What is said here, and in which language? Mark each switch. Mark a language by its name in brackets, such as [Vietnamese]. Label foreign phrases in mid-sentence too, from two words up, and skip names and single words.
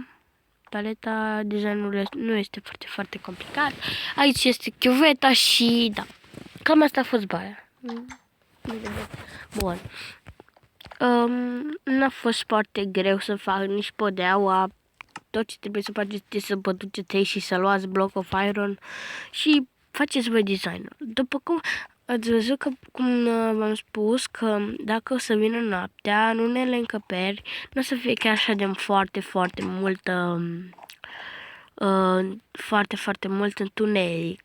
[Romanian] Toaleta, designul nu este foarte, foarte complicat. Aici este chiuveta și da. Cam asta a fost baia. Bun. N-a fost foarte greu să fac nici podeaua. Tot ce trebuie să faceți este să vă duceți aici și să luați [English] block of iron [Romanian] și faceți voi designul. După cum ați văzut că, cum v-am spus, că dacă o să vină noaptea, în unele încăperi, nu o să fie chiar așa de foarte, foarte multă, foarte, foarte mult întuneric.